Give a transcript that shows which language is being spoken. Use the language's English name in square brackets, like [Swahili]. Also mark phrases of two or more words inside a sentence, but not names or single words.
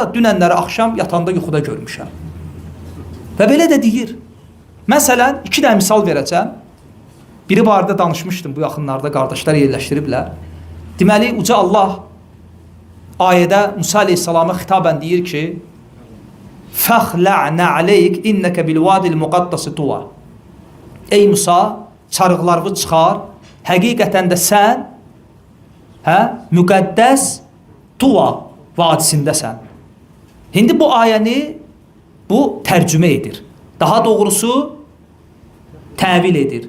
[Azerbaijani] Dünənləri axşam yatanda yuxuda görmüşəm. Və belə də deyir. Məsələn, 2 dənə misal verəcəm. Biri barədə danışmışdım bu yaxınlarda, qardaşlar yerləşdiriblər. Deməli, Uca Allah ayədə Musa aleyhissalama xitabən deyir ki, [Arabic] فَخْلَعْنَ عَلَيْكَ اِنَّكَ بِالْوَادِ الْمُقَدَّسِ طُوَى [Azerbaijani] Ey Musa, çarıqlarını çıxar, həqiqətən də sən müqəddəs Tuva vadisindəsən. İndi bu ayəni bu tərcümə edir. Daha doğrusu təvil edir.